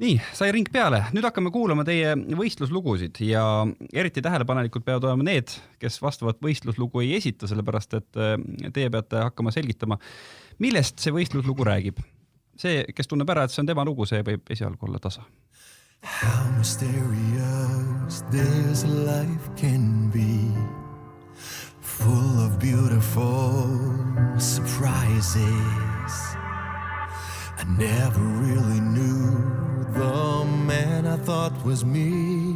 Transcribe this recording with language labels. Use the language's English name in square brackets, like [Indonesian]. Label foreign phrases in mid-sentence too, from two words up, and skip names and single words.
[Estonian] Nii, sai ring peale. Nüüd hakkame kuulama teie võistluslugusid ja eriti tähelepanelikult peavad olema need, kes vastavat võistluslugu ei esita, sellepärast et teie peate hakkama selgitama, millest see võistluslugu räägib. See, kes tunneb ära, et see on tema lugu, see võib esialgu olla tasa. [English] How mysterious this life can be, full of beautiful surprises. I never really knew the man I thought was me.